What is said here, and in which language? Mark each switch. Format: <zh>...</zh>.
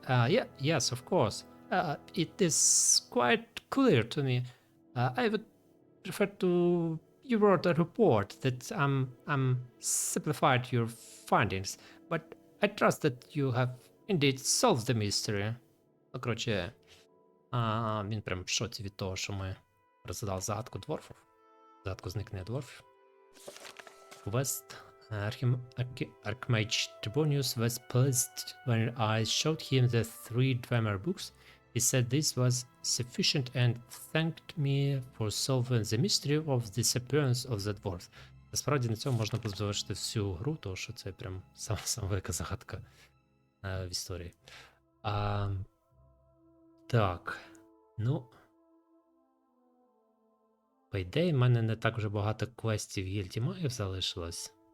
<en>Yes, of course. It is quite clear to me. I would prefer to you wrote a report that simplified your findings, but I trust that you have indeed solved the mystery.</en> <uk>Ну, коротше, він прям в шоці від того, що ми розгадали загадку дворфів. Загадку зникнення дворфів.</uk> <en>Quest. Archmage Tribonius was pleased when I showed him the 3 Dwemer books. He said this was sufficient and thanked me for solving the mystery of the disappearance of the dwarf.</en> <uk>Насправді на цьому можна завершити всю гру, тому що це прям сама велика загадка в історії. Так, ну. По ідеї, в мене не так вже багато квестів гільдії магів залишилось.</uk>